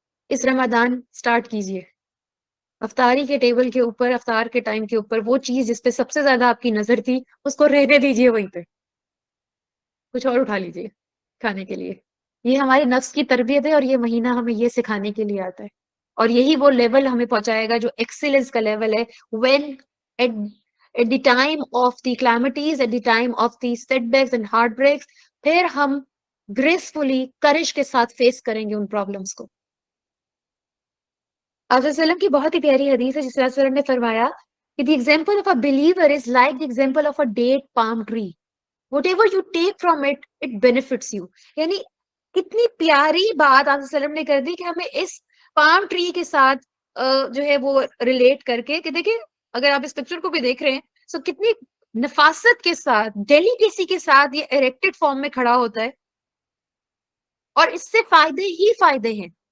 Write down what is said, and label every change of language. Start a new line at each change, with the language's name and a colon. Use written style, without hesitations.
Urdu: اس رمضان start کیجیے. افطاری کے ٹیبل کے اوپر، افطار کے ٹائم کے اوپر وہ چیز جس پہ سب سے زیادہ آپ کی نظر تھی اس کو رہنے دیجیے وہیں پہ، کچھ اور اٹھا لیجیے کھانے کے لیے. یہ ہماری نفس کی تربیت ہے، اور یہ مہینہ ہمیں یہ سکھانے کے لیے آتا ہے. اور یہی وہ لیول ہمیں پہنچائے گا جو ایکسیلنس کا لیول ہے.
English: when at, at the time of the calamities, at the time of the setbacks and heartbreaks,
Urdu: پھر ہم گریسفلی کرش کے ساتھ فیس کریں گے ان پرابلمس کو. آپ وسلم کی بہت ہی پیاری حدیث ہے جس میں وسلم نے فرمایا کہ
English: the example of a believer is like the example of a date palm tree. Whatever you take from it, it benefits you.
Urdu: یعنی کتنی پیاری بات آپ وسلم نے کر دی کہ ہمیں اس پام ٹری کے ساتھ جو ہے وہ ریلیٹ کر کے، کہ دیکھیں اگر آپ اس پکچر کو بھی دیکھ رہے ہیں تو کتنی نفاست کے ساتھ، ڈیلیکیسی کے ساتھ یہ ایریکٹڈ فارم میں کھڑا ہوتا ہے، اور اس سے فائدے ہی فائدے ہیں.